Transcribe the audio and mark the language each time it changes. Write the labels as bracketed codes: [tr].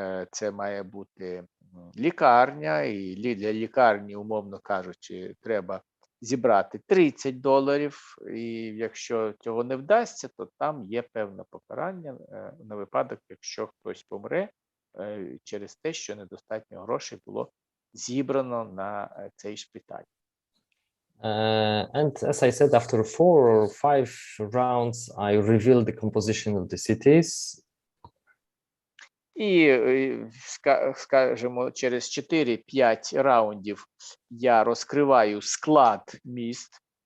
[uk] Це має бути лікарня, і для лікарні, умовно кажучи, треба зібрати $30, і якщо цього не вдасться, то там є певне покарання на випадок, якщо хтось помре через те, що недостатньо грошей було зібрано на цей шпиталь. [en] And as I said, after 4 or 5 rounds, I revealed the composition of the cities. [uk] І, скажімо, через 4-5 раундів я розкриваю склад міст.